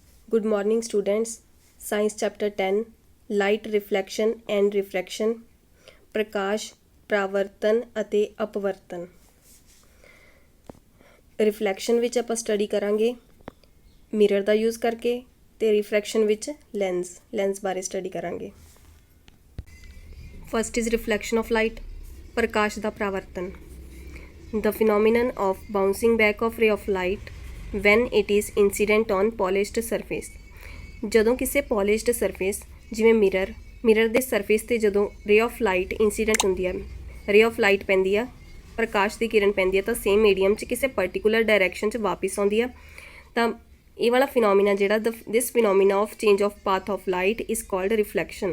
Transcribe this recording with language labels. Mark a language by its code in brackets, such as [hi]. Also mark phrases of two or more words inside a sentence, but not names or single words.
[en] Good morning, students. Science chapter 10 Light reflection and refraction [hi] प्रकाश परावर्तन [pa] ਅਤੇ ਅਪਵਰਤਨ। ਰਿਫਲੈਕਸ਼ਨ ਵਿੱਚ ਆਪਾਂ ਸਟੱਡੀ ਕਰਾਂਗੇ ਮਿਰਰ ਦਾ ਯੂਜ਼ ਕਰਕੇ ਤੇ ਰਿਫਰੈਕਸ਼ਨ ਵਿੱਚ ਲੈਂਸ ਬਾਰੇ ਸਟੱਡੀ ਕਰਾਂਗੇ। [en] first is reflection of light, [pa] ਪ੍ਰਕਾਸ਼ ਦਾ ਪਰਾਵਰਤਨ। [en] The phenomenon of bouncing back of ray of light when it is incident on polished surface। [pa] ਜਦੋਂ ਕਿਸੇ [en] polished surface [pa] ਜਿਵੇਂ ਮਿਰਰ ਦੇ ਸਰਫੇਸ 'ਤੇ ਜਦੋਂ [en] ray of light incident [pa] ਹੁੰਦੀ ਹੈ, [en] ray of light [pa] ਪੈਂਦੀ ਆ, ਪ੍ਰਕਾਸ਼ ਦੀ ਕਿਰਨ ਪੈਂਦੀ ਹੈ ਤਾਂ [en] same medium [pa] 'ਚ ਕਿਸੇ [en] particular direction [pa] 'ਚ ਵਾਪਿਸ ਆਉਂਦੀ ਆ ਤਾਂ ਇਹ ਵਾਲਾ ਫਿਨੋਮੀਨਾ ਜਿਹੜਾ [en] this phenomena of change of path of light is called reflection.